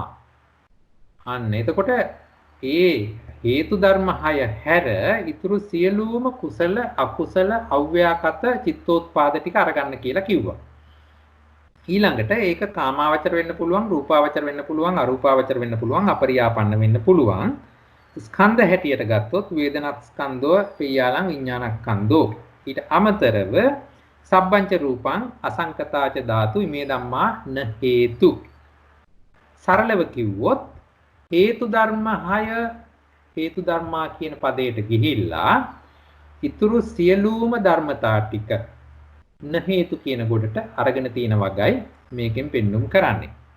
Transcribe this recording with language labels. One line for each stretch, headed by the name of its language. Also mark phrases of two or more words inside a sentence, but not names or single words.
Sinhala: අන්න එතකොට ඒ හේතු ධර්ම 6 හැර ඊතුරු සියලුම කුසල අකුසල අව්‍යාකත චිත්තෝත්පාද ටික අරගන්න කියලා කිව්වා. ඊළඟට ඒක කාමාවචර වෙන්න පුළුවන්, රූපාවචර වෙන්න පුළුවන්, අරූපාවචර වෙන්න පුළුවන්, අපරියාපන්න වෙන්න පුළුවන්. ස්කන්ධ හැටියට ගත්තොත් වේදනත් ස්කන්ධෝ,
Pali: පියාලං විඥානස්කන්ධෝ.
Sinhala: ඊට අමතරව
Pali: සබ්බංච රූපං අසංකතාච ධාතු ඉමේ ධම්මා න හේතු.
Sinhala: සරලව කිව්වොත් හේතු ධර්ම 6 හේතු ධර්මා කියන පදයට ගිහිල්ලා ඊතුරු සියලුම ධර්මතා ටික
Pali: න හේතු
Sinhala: කියන ගොඩට අරගෙන තියෙන වගයි මේකෙන් පෙන්눔 කරන්නේ.